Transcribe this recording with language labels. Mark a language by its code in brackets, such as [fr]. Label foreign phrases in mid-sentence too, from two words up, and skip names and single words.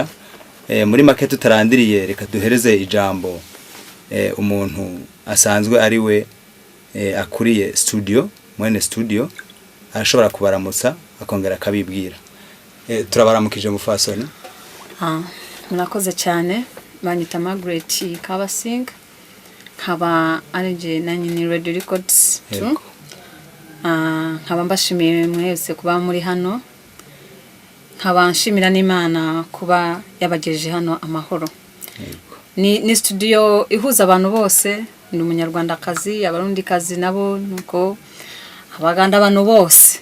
[rw] Muri market tutarandiriye, reka duhereze ijambo umuntu asanzwe ari we akuriye studio, mwene studio arashobora kubaramutsa akongera akabibwira. Turabaramukije mufasoni. Murakoze cyane. Banyita Margaret Kabasinga. Nkaba arije nanyi ni Red Records too. Nkaba mbashimiye mwese kuba muri hano. Nkaba nshimira n'Imana kuba yabagejeje hano amahoro. Ni studio ihuza abantu bose, ni umunyarwandakazi, abarundikazi nabo nuko abaganda abantu bose.